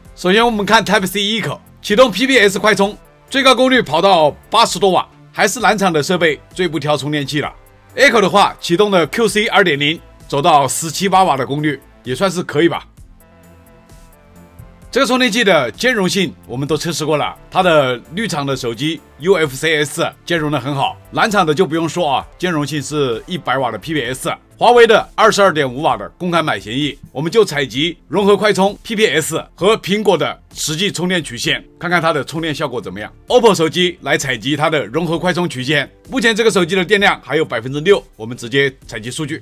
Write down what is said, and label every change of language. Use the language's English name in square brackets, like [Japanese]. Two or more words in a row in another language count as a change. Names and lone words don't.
[Chinese] 首先我們看 Type-C Echo 啟動 PPS 快充，最高功率跑到80多瓦，還是藍廠的設備最不挑充電器了。Echo 的話啟動的 QC 2.0， 走到17、8瓦的功率，也算是可以吧。這個充電器的兼容性我們都測試過了，它的綠廠的手機 UFCS 兼容的很好，藍廠的就不用說啊，兼容性是100瓦的 PPS。華為的22.5瓦的公開買協議，我們就採集融合快充 PPS 和蘋果的實際充電曲線，看看它的充電效果怎麼樣。OPPO 手機來採集它的融合快充曲線，目前這個手機的電量還有6%，我們直接採集數據。